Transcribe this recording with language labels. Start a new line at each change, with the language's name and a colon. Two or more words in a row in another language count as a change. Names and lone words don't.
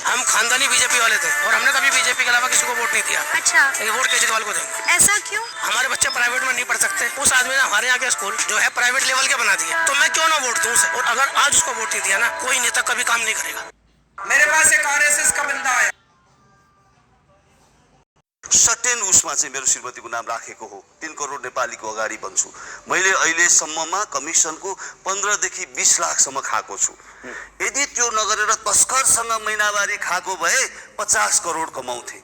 Hindi: हम खानदानी बीजेपी वाले थे और हमने कभी बीजेपी के अलावा किसी को वोट नहीं दिया। अच्छा, लेकिन वोट केजरीवाल को देंगे। ऐसा क्यों? हमारे बच्चे प्राइवेट में नहीं पढ़ सकते, उस आदमी ने हमारे यहाँ के स्कूल जो है
English: private level
Hindi: के बना दिए, तो मैं क्यों ना वोट दूं उसे? और अगर आज उसको वोट नहीं दिया ना, कोई नेता कभी काम नहीं करेगा। मेरे पास एक आरएसएस का बंदा आया,
Nepali: सर्टेन उसमा चाहिँ मेरो श्रीमतीको नाम राखेको हो। 3 करोड नेपालीको अगाडि भन्छु। मैले अहिलेसम्ममा कमिसनको 15 देखि 20 लाखसम्म खाएको छु। यदि त्यो नगरेर तस्करसँग महिनावारी खाएको भए 50 करोड कमाउँथे।